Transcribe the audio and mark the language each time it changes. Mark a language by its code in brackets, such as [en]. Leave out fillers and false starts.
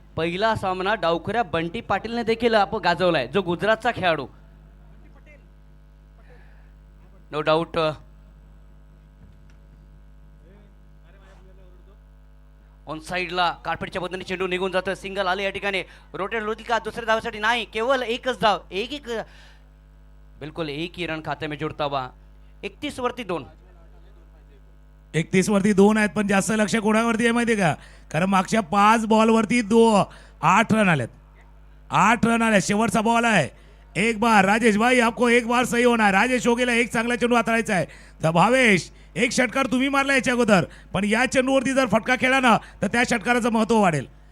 [mr] पहिला सामना डावखुऱ्या बंटी पाटीलने देखील आपण गाजवलाय, जो गुजरातचा खेळाडू. [en] no doubt [mr] ऑन साईडला कार्पेटच्या बदलाने चेंडू निघून जातो. सिंगल आले या ठिकाणी. रोटेट होतील का दुसऱ्या धावासाठी? नाही, केवळ एकच धाव. [hi] एक बिलकुल एक ही रन खाते में जुड़ता हुआ. [mr] 31 वरती 2. 31 वरती 2 आहेत, पण जास्त लक्ष कोणावरती आहे माहितीये का? कारण मागच्या 5 बॉलवरती 8 रन आलेत. 8 रन आले. शेवटचा बॉल आहे. [hi] एक बार राजेश भाई आपको एक बार सही [mr] होणार. राजेश हो गेला. एक चांगला चेंडू हाताळायचा आहे. तर भावेश एक षटकार तुम्ही मारला याच्या अगोदर, पण या चेंडूवरती जर फटका खेळला ना तर त्या षटकाराचं महत्व वाढेल.